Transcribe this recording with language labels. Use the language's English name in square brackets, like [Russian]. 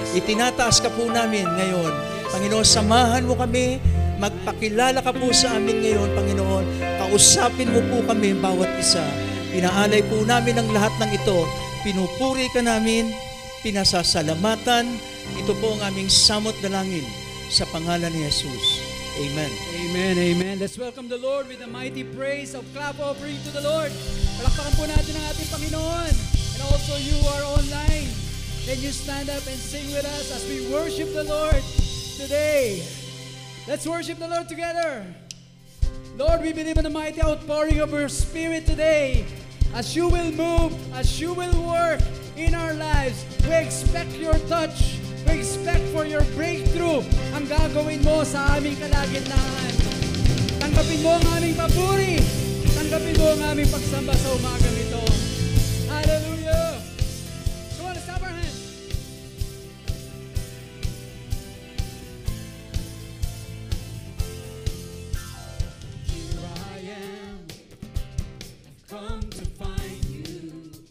[Filipino] Itinataas ka po namin ngayon. Panginoon, samahan mo kami, magpakilala ka po sa amin ngayon, Panginoon. Kausapin mo po kami bawat isa. Pinaalay po namin ang lahat ng ito. Pinupuri ka namin, pinasasalamatan. Ito po ang aming samot dalangin sa pangalan ni Jesus. Amen. Amen, amen. [English] Let's welcome the Lord with a mighty praise of clap offering to the Lord. [Filipino] Palakpakan po natin ang ating Panginoon. [English] And also you are online. Can you stand up and sing with us as we worship the Lord today? Let's worship the Lord together. Lord, we believe in the mighty outpouring of your Spirit today. As you will move, as you will work in our lives, we expect your touch. We expect for your breakthrough [Filipino] ang gagawin mo sa aming kalagitnaan. Tanggapin mo ang aming papuri. Tanggapin mo ang aming pagsamba sa umagang ito. Hallelujah! [English] Come on, let's clap our hands. Here I am, I've come to find you.